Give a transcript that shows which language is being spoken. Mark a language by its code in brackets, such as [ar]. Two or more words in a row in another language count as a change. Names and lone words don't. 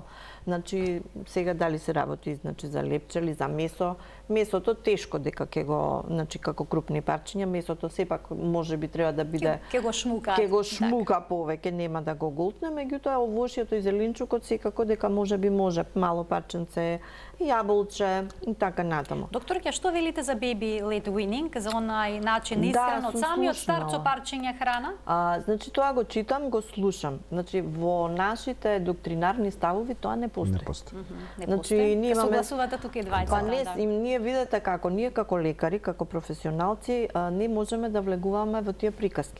[mk] Значи, сега дали се работи значи, за лепче или за месо, месото тешко дека ќе го, значи како крупни парчиња, месото сепак можеби треба да биде ќе го шмука повеќе, нема да го голтне, меѓутоа овошјето и зеленчукот секако дека можеби може мало парченце, јаболче и така натаму. Докторке, што велите за [en] baby led weaning, [mk] за онај начин искрен од самиот старт со парчиња храна? Значи тоа го читам, го слушам. Значи во нашите доктринарни ставови тоа не постои. Не постои. Значи ние имаме согласувате тука и двајца. Па не, ние видете како ние како лекари, како професионалци не можеме да влегуваме во тие приказки.